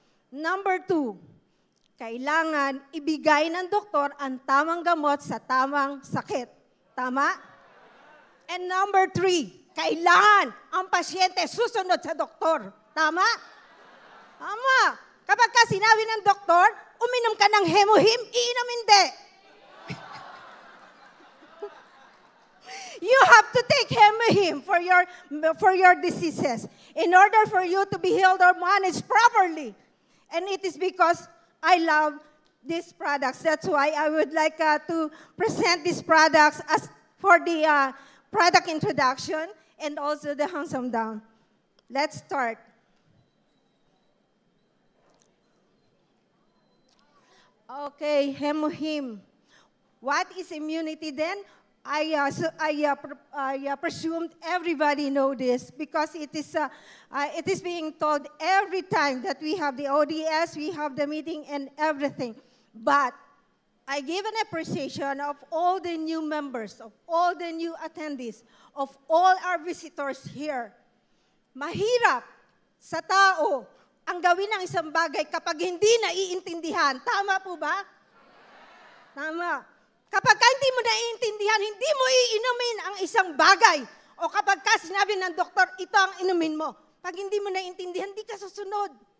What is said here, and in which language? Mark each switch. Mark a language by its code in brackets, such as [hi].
[tl] Number 2, kailangan ibigay ng doktor ang tamang gamot sa tamang sakit. Tama? [en] And number 3, [tl] kailangan ang pasyente susunod sa doktor. Tama? Tama. Kapag ka sinabi ng doktor, uminom ka ng Hemohim, iinom hindi. [en] You have to take Hemohim for your diseases in order for you to be healed or managed properly. And it is because I love these products. That's why I would like to present these products as for the product introduction and also the handsome down. Let's start. Okay, Hemohim. What is immunity then? I presumed everybody know this because it is being told every time that we have the ODS, we have the meeting and everything. But I give an appreciation of all the new members, of all the new attendees, of all our visitors here. [tl] Mahirap sa tao ang gawin ng isang bagay kapag hindi naiintindihan. Tama po ba? Tama. Kapag hindi mo naiintindihan, hindi mo iinumin ang isang bagay. O kapag sinabi ng doktor, ito ang inumin mo. Pag hindi mo naiintindihan, hindi ka susunod.